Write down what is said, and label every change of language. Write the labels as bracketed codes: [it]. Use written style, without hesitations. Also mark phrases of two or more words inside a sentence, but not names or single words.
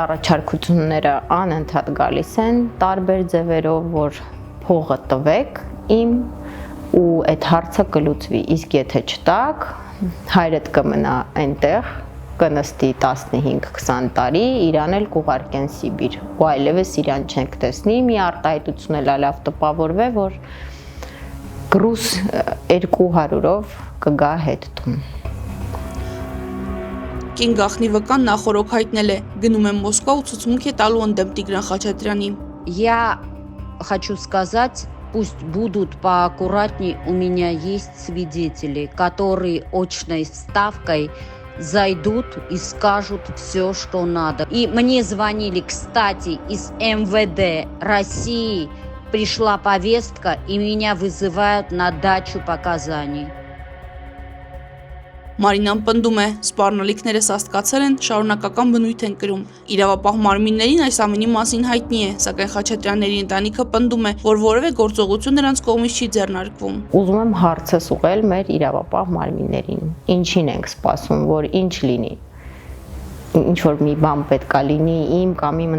[hy] առաջարկությունները անընդհատ գալիս են տարբեր ձևերով, որ փողը տվեք իմ ու այդ հարցը կլուծվի, իսկ եթե չտաք, հայրդ կմնա այնտեղ, կնստի 15-20 տարի, իրան էլ կուղարկեն Սիբիր, ու այլևս իրան չենք տեսնի, մի արտահայտություն էլ լավ տպավորվե, որ գրուս 200-ով կգա հետ տուն։ Կին գախնի վկան նախորոք հայտնել է, գնում եմ Մոսկվա ու ցուցմունք է տալու ընդդեմ Տիգրան Խաչատրյանի։ [ru] Хочу сказать, пусть будут поаккуратнее, у меня есть свидетели, которые очной ставкой зайдут и скажут все, что надо. И мне звонили, кстати, из МВД России, пришла повестка, и меня вызывают на дачу показаний. [hy] Մարինան պնդում է, սպառնալիքները սաստկացել են, շարունակական բնույթ են կրում։ Իրավապահ մարմիններին այս ամենի մասին հայտնի է, սակայն Խաչատրյանների ընտանիքը պնդում է, որ որևէ գործողություն նրանց կողմից չի ձեռնարկվում։ Ուզում եմ հարցս ուղղել մեր իրավապահ մարմիններին։ Ինչին ենք սպասում, որ ինչ լինի։ Ինչ որ մի բան պետքա լինի իմ կամ իմ